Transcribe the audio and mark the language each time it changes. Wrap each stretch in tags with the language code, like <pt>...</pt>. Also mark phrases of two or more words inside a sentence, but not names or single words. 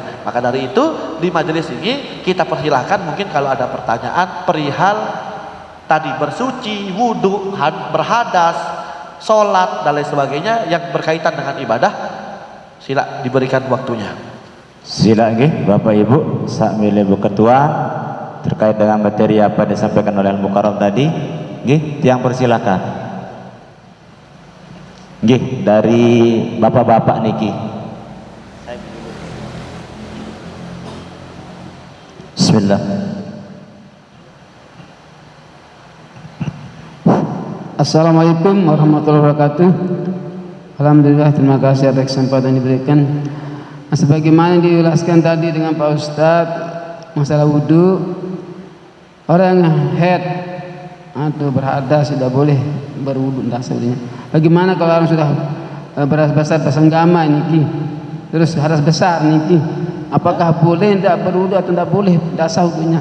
<id>Maka dari itu di majelis ini kita persilahkan mungkin kalau ada pertanyaan perihal tadi bersuci, wudhu, berhadas, sholat dan lain sebagainya yang berkaitan dengan ibadah, sila diberikan waktunya. Sila nggih Bapak Ibu sak milih Bu Ketua terkait dengan materi apa disampaikan oleh Al-Mukarram tadi, nggih tiang persilakan. Nggih, dari bapak-bapak niki. Bismillah.</id> <ar>Assalamualaikum warahmatullahi wabarakatuh.</ar> <id>Alhamdulillah, terima kasih atas kesempatan yang diberikan. Sebagaimana dijelaskan tadi dengan Pak Ustadz masalah wudhu, orang yang head atau berhadas tidak boleh berwudhu dasarnya. Bagaimana kalau orang sudah beras besar bersenggama niki, terus hadas besar niki, apakah boleh tidak berwudhu atau tidak boleh dasar wudhunya?</id>